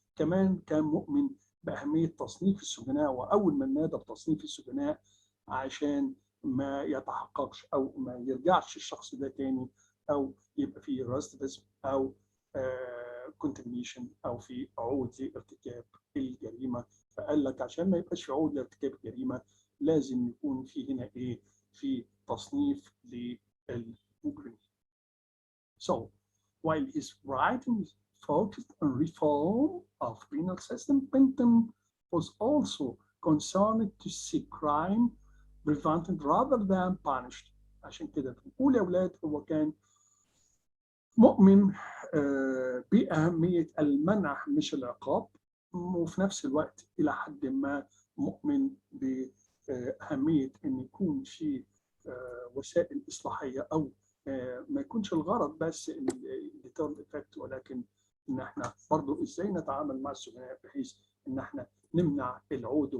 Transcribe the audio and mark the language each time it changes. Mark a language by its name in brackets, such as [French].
[Arabic] كمان كان مؤمن بأهمية تصنيف السجناء، وأول من نادى بتصنيف السجناء عشان ما يتحققش أو ما يرجعش الشخص ده تاني، أو يبقى فيه ريستيفيزم أو كونتامينيشن او في عود لارتكاب الجريمه. فقال لك عشان ما يبقاش في عود لارتكاب الجريمه لازم يكون في هنا ايه؟ في تصنيف للمجرمين. [English] So while his writings focused on reform of penal system, Bentham was also concerned to see crime prevented rather than punished. [Arabic] عشان كده بنقول يا اولاد هو كان مؤمن بأهمية المنع مش العقاب، وفي نفس الوقت إلى حد ما مؤمن بأهمية إن يكون في وسائل إصلاحية، أو ما يكونش الغرض بس الديترن إفكت، ولكن إن إحنا برضه إزاي نتعامل مع السجناء بحيث إن إحنا نمنع العود.